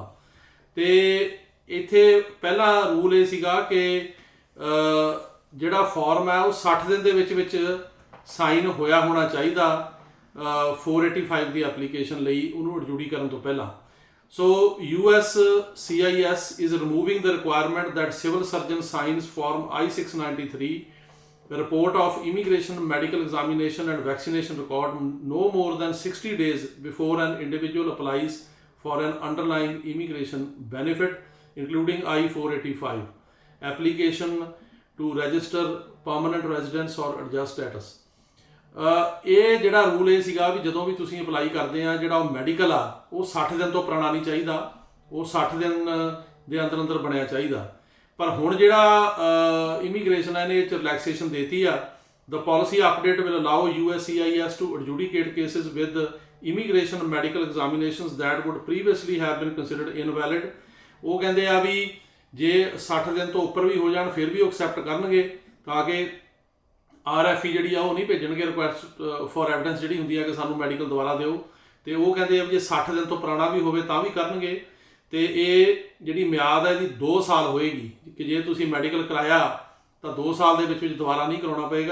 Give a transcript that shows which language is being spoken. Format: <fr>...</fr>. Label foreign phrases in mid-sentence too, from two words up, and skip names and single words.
<pa>ਤੇ ਇੱਥੇ ਪਹਿਲਾ ਰੂਲ ਇਹ ਸੀਗਾ ਕਿ ਜਿਹੜਾ ਫਾਰਮ ਹੈ ਉਹ 60 ਦਿਨ ਦੇ ਵਿੱਚ ਸਾਈਨ ਹੋਇਆ ਹੋਣਾ ਚਾਹੀਦਾ 485 ਦੀ ਐਪਲੀਕੇਸ਼ਨ ਲਈ, ਉਹਨੂੰ ਅਡਜੂਡੀ ਕਰਨ ਤੋਂ ਪਹਿਲਾਂ।</pa> <en>So USCIS is removing the requirement that civil surgeon signs form I-693, the report of immigration, medical examination and vaccination record no more than 60 days before an individual applies for an underlying immigration benefit, including I-485 application to register permanent residence or adjust status।</en> <pa>ਇਹ ਜਿਹੜਾ ਰੂਲ ਇਹ ਸੀਗਾ ਵੀ ਜਦੋਂ ਵੀ ਤੁਸੀਂ ਅਪਲਾਈ ਕਰਦੇ ਆ, ਜਿਹੜਾ ਉਹ ਮੈਡੀਕਲ ਆ ਉਹ 60 ਦਿਨ ਤੋਂ ਪੁਰਾਣਾ ਨਹੀਂ ਚਾਹੀਦਾ, ਉਹ 60 ਦਿਨ ਦੇ ਅੰਦਰ ਬਣਿਆ ਚਾਹੀਦਾ। ਪਰ ਹੁਣ ਜਿਹੜਾ ਇਮੀਗ੍ਰੇਸ਼ਨ ਹੈ ਨੇ ਇਹ 'ਚ ਰਿਲੈਕਸੇਸ਼ਨ ਦੇਤੀ ਆ।</pa> <en>The policy update will allow USCIS to adjudicate cases with immigration medical examinations that would previously have been considered invalid।</en> <pa>ਉਹ ਕਹਿੰਦੇ ਆ ਵੀ ਜੇ 60 ਦਿਨ ਤੋਂ ਉੱਪਰ ਵੀ ਹੋ ਜਾਣ ਫਿਰ ਵੀ ਉਹ ਐਕਸੈਪਟ ਕਰਨਗੇ, ਤਾਂ ਕਿ RFE ਜਿਹੜੀ ਆ ਉਹ ਨਹੀਂ ਭੇਜਣਗੇ</pa> <en>request for evidence</en> <pa>ਜਿਹੜੀ ਹੁੰਦੀ ਆ ਕਿ ਸਾਨੂੰ ਮੈਡੀਕਲ ਦੁਬਾਰਾ ਦਿਓ। ਤੇ ਉਹ ਕਹਿੰਦੇ ਆ ਵੀ ਜੇ 60 ਦਿਨ ਤੋਂ ਪੁਰਾਣਾ ਵੀ ਹੋਵੇ ਤਾਂ ਵੀ ਕਰਨਗੇ। ਤੇ ਇਹ ਜਿਹੜੀ ਮਿਆਦ ਹੈ ਇਹਦੀ 2 ਸਾਲ ਹੋਏਗੀ ਕਿ ਜੇ ਤੁਸੀਂ ਮੈਡੀਕਲ ਕਰਾਇਆ ਤਾਂ 2 ਸਾਲ ਦੇ ਵਿੱਚ ਦੁਬਾਰਾ ਨਹੀਂ ਕਰਾਉਣਾ ਪਏਗਾ।</pa>